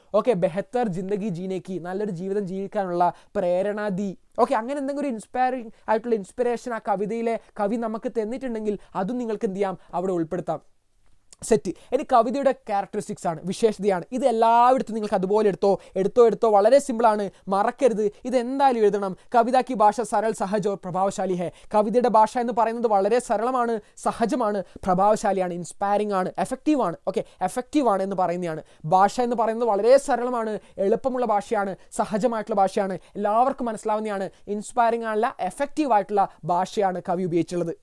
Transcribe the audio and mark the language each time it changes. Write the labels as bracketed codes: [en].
[ml] Okay, [hi] ബെഹത്തർ ജിന്ദഗി ജീനേക്ക്, [ml] നല്ലൊരു ജീവിതം ജീവിക്കാനുള്ള പ്രേരണ ദി. ഓക്കെ, അങ്ങനെ എന്തെങ്കിലും ഒരു ഇൻസ്പയറിംഗ് ആയിട്ടുള്ള ഇൻസ്പിറേഷൻ ആ കവിതയിലെ കവി നമുക്ക് തന്നിട്ടുണ്ടെങ്കിൽ അതും നിങ്ങൾക്ക് എന്ത് ചെയ്യാം, അവിടെ ഉൾപ്പെടുത്താം. സെറ്റ്. ഇനി കവിതയുടെ ക്യാരക്ടറിസ്റ്റിക്സ് ആണ്, വിശേഷതയാണ്. ഇത് എല്ലായിടത്തും നിങ്ങൾക്ക് അതുപോലെ എടുത്തോ. വളരെ സിമ്പിളാണ്, മറക്കരുത്. ഇത് എന്തായാലും എഴുതണം. [hi] കവിത की ഭാഷ सरल सहज और प्रभावशाली है. [ml] കവിതയുടെ ഭാഷ എന്ന് പറയുന്നത് വളരെ സരളമാണ്, സഹജമാണ്, പ്രഭാവശാലിയാണ്, ഇൻസ്പയറിംഗ് ആണ്, എഫക്റ്റീവ് ആണ്. ഓക്കെ, എഫക്റ്റീവ് ആണ് എന്ന് പറയുന്നതാണ്. ഭാഷ എന്ന് പറയുന്നത് വളരെ സരളമാണ്, എളുപ്പമുള്ള ഭാഷയാണ്, സഹജമായിട്ടുള്ള ഭാഷയാണ്, എല്ലാവർക്കും മനസ്സിലാവുന്നതാണ്. ഇൻസ്പയറിംഗ് ആണല്ല, എഫക്റ്റീവ് ആയിട്ടുള്ള ഭാഷയാണ് കവി ഉപയോഗിച്ചുള്ളത്.